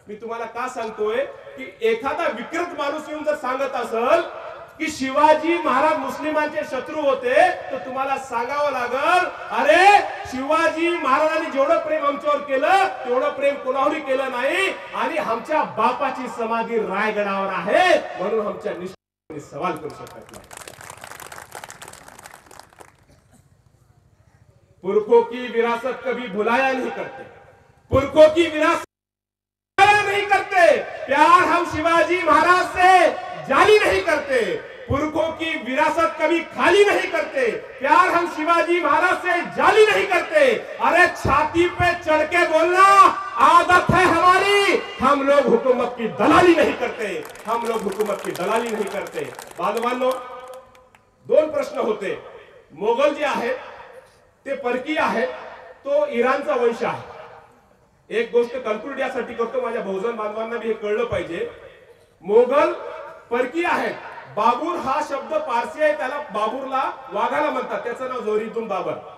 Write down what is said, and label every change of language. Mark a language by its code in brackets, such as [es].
[mr] मी तुम्हाला का सांगतोय की एखादा विकृत माणूस येऊन जर सांगत असेल की शिवाजी महाराज मुस्लिमांचे शत्रू होते, तर तुम्हाला सांगावं लागल, अरे शिवाजी महाराजांनी जेवढं प्रेम आमच्यावर केलं तेवढं प्रेम कोणावरही केलं नाही. आणि आमच्या बापाची समाधी रायगडावर आहे म्हणून आमच्या निष्ठेने सवाल करू शकत नाही. [hi] पुरखों की विरासत कभी भुलाया नहीं करते, पुरखों की विरासत नहीं करते. प्यार हम शिवाजी महाराज से जाली नहीं करते, पुरखों की विरासत कभी खाली नहीं करते. प्यार हम शिवाजी महाराज से जाली नहीं करते. अरे छाती पे चढ़ के बोलना आदत है हमारी. हम लोग हुकूमत की दलाली नहीं करते, हम लोग हुकूमत की दलाली नहीं करते. [mr] बांधवांनो, 2 प्रश्न होते. मोगल जे आहेत ते परकीय आहेत, तो इराणचा वंश आहे. एक गोष्ट कल्क्युलेट यासाठी करतो, माझ्या बहुजन बांधवांना हे कळलं पाहिजे. मोगल परकीय आहेत. बाबूर हा शब्द पारसी आहे, त्याला बाबूरला वाघाला म्हणतात, त्याचं नाव जोहरीद्दीन बाबर.